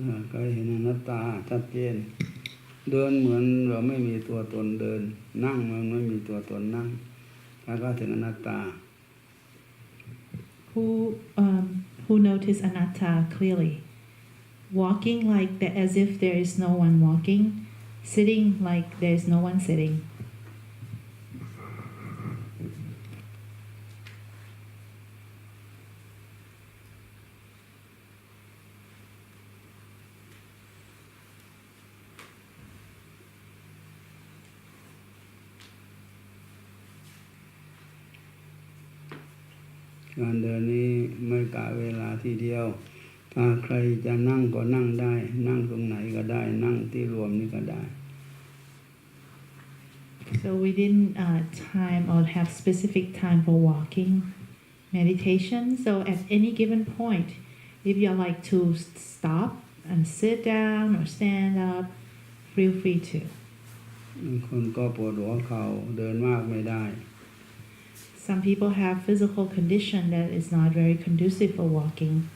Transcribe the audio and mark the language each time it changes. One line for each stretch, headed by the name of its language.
Thai: ก็เห็นอนัตตาชัดเจนเดินเหมือนเราไม่มีตัวตนเดินนั่งมันไม่มีตัวตนนั่งแล้วก็ถึงอนัตตา
English: who notice anatta clearly, walking like that as if there is no one walking, sitting like there is no one sitting.
Thai: การเดินนี้ไม่กะเวลาทีเดียวถ้าใครจะนั่งก็นั่งได้นั่งตรงไหนก็ได้นั่งที่รวมนี่ก็ได้
English: So we didn't time or have specific time for walking meditation. So at any given point, if you like to stop and sit down or stand up, feel free to.
Thai: บางคนก็ปวดหัวเข่าเดินมากไม่ได้
English: Some people have physical condition that is not very conducive for walking.